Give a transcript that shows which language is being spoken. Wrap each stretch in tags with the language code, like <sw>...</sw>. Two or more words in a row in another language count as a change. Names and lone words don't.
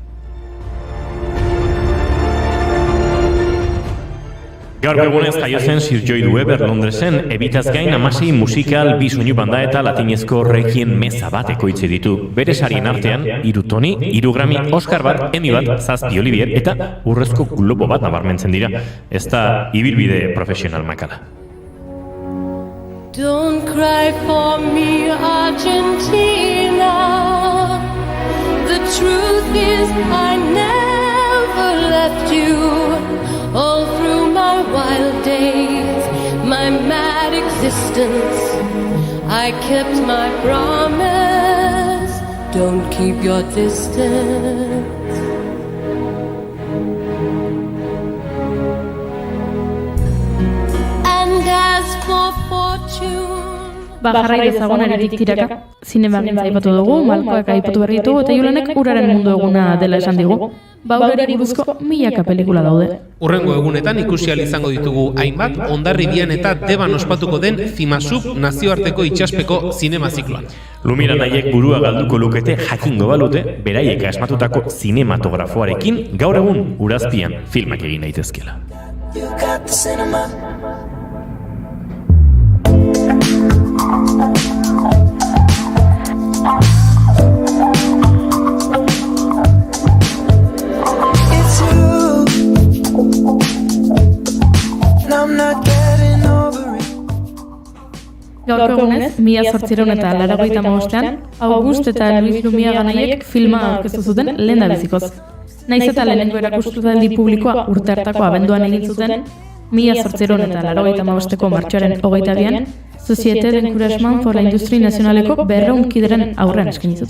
<eu>Gaur egunez jaio zen Sir Lloyd Webber Londresen, Evitaz gain 16 musikal, 2 soinu banda eta latinezko requiem meza bat ekoitzi ditu. Bere sarien artean, 3 Tony, 3 Grammy, Oscar bat, Emmy bat, 7 Olivier eta Urrezko Globo bat nabarmentzen dira. Ez da ibilbide profesional makala.</eu> <en>Don't cry for me, Argentina. The truth is I never left you. All through my wild days, my mad existence, I kept my promise. Don't keep your distance. And as for fortune,</en> <eu>Jarrai dezagun eritik tiraka. Zinemagintza aipatu dugu, Malkoak aipatu berri ditugu, eta Julenek uraren mundu eguna dela esan digu. Urari buruzko milaka pelikula daude. Hurrengo egunetan ikusi ahal izango ditugu hainbat Hondarribian eta Deban ospatuko den Fimasub nazioarteko itsaspeko zinema zikloan. Lumiranaiek burua galduko lukete jakingo balute, beraiek asmatutako zinematografoarekin gaur egun Urazpian filmak egin daitezkela.</eu> <en>You got the cinema. It's you. And I'm not getting over it.</en> <eu>Gaurko egunez, 1885ean, August eta Luis Lumiaganaiek filma aurkeztu zuten lehendabizikoz. Naiz eta lehenengo erakustaldi publikoa urte hartako abenduan egin zuten, 1885eko martxoaren 22an, Société d'Encouragement pour la Industrie Nationaleko 200 kideren aurrean eskaini zuten.</eu>